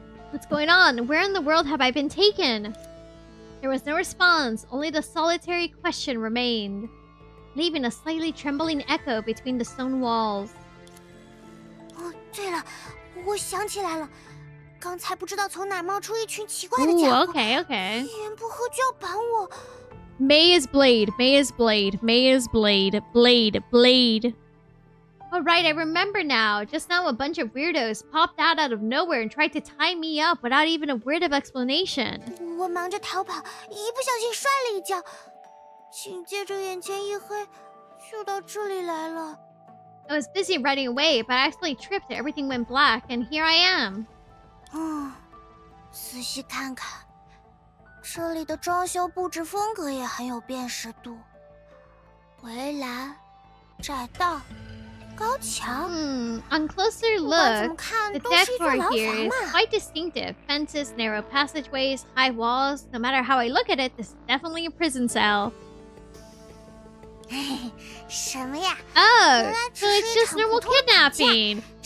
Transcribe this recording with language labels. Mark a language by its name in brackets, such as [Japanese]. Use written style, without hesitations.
[English] What's going on? Where in the world have I been taken? There was no response, only the solitary question remained, leaving a slightly trembling echo between the stone walls. [Chinese] Oh, 对了，我想起来了，刚才不知道从哪冒出一群奇怪的家伙， [English] okay. [Chinese] 一言不合就要绑我。 May is blade, May is blade, May is blade, blade. [English] Oh right, I remember now. Just now a bunch of weirdos popped out of nowhere and tried to tie me up without even a word of explanation. [Chinese] 我忙着逃跑，一不小心摔了一跤，紧接着眼前一黑，就到这里来了。 [English] I was busy running away, but I actually tripped and everything went black, and here I am. [Chinese] 仔细看看，这里的装修布置风格也很有辨识度，围栏、窄道。高墙。 [English] On closer look, the decor here is quite distinctive. Fences, narrow passageways, high walls. No matter how I look at it, this is definitely a prison cell. [Chinese] 什么呀？ [English] Oh, so it's just normal kidnapping.